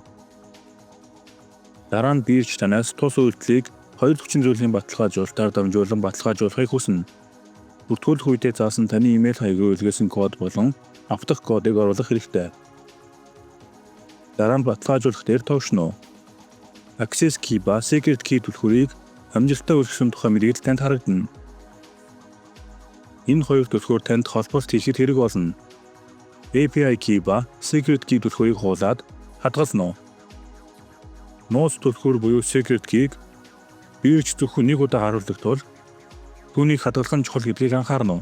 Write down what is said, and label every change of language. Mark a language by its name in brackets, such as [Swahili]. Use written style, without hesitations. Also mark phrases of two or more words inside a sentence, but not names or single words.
[Mongolian] Дараа нь бирж танаас тус үйлдэлийг хоёр хүчин зүйлийн баталгаажуулалтаар дамжуулан баталгаажуулахыг хүснэ. Бүртгүүлэх үедээ заасан таны имэйл хаягийг үлгээсэн код болон автах кодыг оруулах хэрэгтэй. Дараа нь баталгаажуулах дээр товшно. [English] Access key [Mongolian] ба [English] secret key [Mongolian] түлхүүрийг амжилттай өргөсөн тухай мэдээлэл танд харагдана. Энэ хоёр түлхүүр танд холболт хийхэд хэрэг болно. [English] API key [Mongolian] ба [English] secret key [Mongolian] түлхүүрийг хуулаад хадгална. Нууц түлхүүр буюу [English] secret key-г [Mongolian] бирж зөвхөн нэг удаа харуулдаг тул түүнийг хадгалах нь чухал гэдгийг анхаарна.